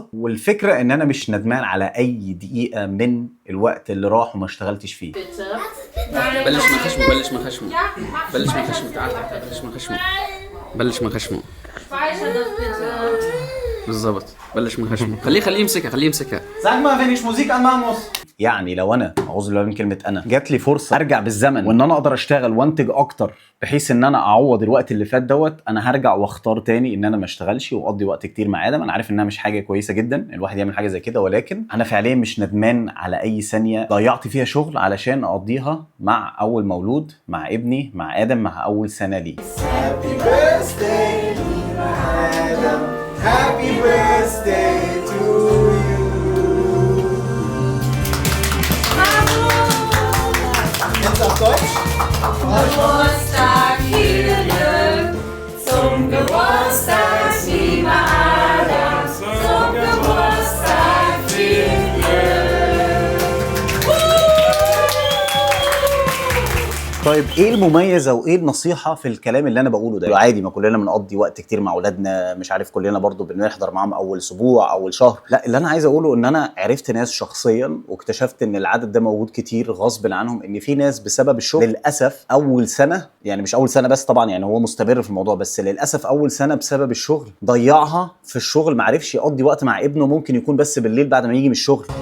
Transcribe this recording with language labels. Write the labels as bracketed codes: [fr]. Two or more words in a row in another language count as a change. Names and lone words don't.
[ar] والفكره ان انا مش ندمان على اي دقيقه من الوقت اللي راح وما اشتغلتش فيه. بلش من خشمه، بلش من خشمه، بلش من خشمه، تعال تعال بلش من خشمه، بلش من خشمه بالظبط، بلش من خشمه. خليه يمسكها، خليه يمسكها. [de] Sag mal, wenn ich Musik anmachen muss. [ar] يعني لو انا اعوذ بالله من كلمه انا جات لي فرصه ارجع بالزمن وان انا اقدر اشتغل وانتج اكتر بحيث ان انا اعوض الوقت اللي فات دوت، انا هرجع واختار تاني ان انا ما اشتغلش واقضي وقت كتير مع ادم. انا عارف انها مش حاجه كويسه جدا الواحد يعمل حاجه زي كده، ولكن انا فعليا مش ندمان على اي ثانيه ضيعت فيها شغل علشان اقضيها مع اول مولود، مع ابني، مع ادم، مع اول سنه ليه. [en] Happy birthday to Adam. Happy birthday to you. [de] Jetzt auf Deutsch? Geburtstag viele Glück, zum Geburtstag lieber Adam, zum Geburtstag viel Glück. [ar] طيب ايه المميز او ايه النصيحه في الكلام اللي انا بقوله ده؟ عادي ما كلنا بنقضي وقت كتير مع اولادنا، مش عارف كلنا برضو بنحضر معاهم اول اسبوع اول شهر. لا، اللي انا عايز اقوله ان انا عرفت ناس شخصيا واكتشفت ان العدد ده موجود كتير غصب عنهم، ان في ناس بسبب الشغل للاسف اول سنه، يعني مش اول سنه بس طبعا، يعني هو مستمر في الموضوع، بس للاسف اول سنه بسبب الشغل ضيعها في الشغل، ما عرفش يقضي وقت مع ابنه، ممكن يكون بس بالليل بعد ما يجي من الشغل.